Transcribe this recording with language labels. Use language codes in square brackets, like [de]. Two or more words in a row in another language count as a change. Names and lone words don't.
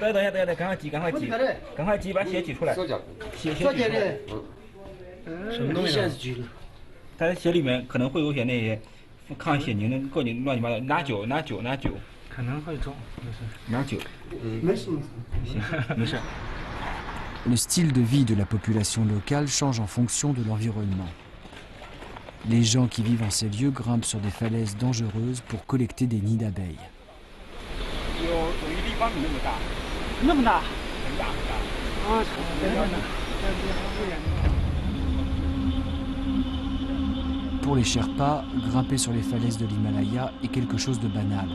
[zh] 等一下，赶快挤，把血挤出来。血挤出来。什么东西？他的血里面可能会有些那些抗血凝的各种乱七八糟，拿酒。可能会中，拿酒。没事。行，没事。 [fr] Le style de vie de la population locale change en fonction de l'environnement. Les gens qui vivent en ces lieux grimpent sur des falaises dangereuses pour collecter des nids d'abeilles. Pour les Sherpas, grimper sur les falaises de l'Himalaya est quelque chose de banal.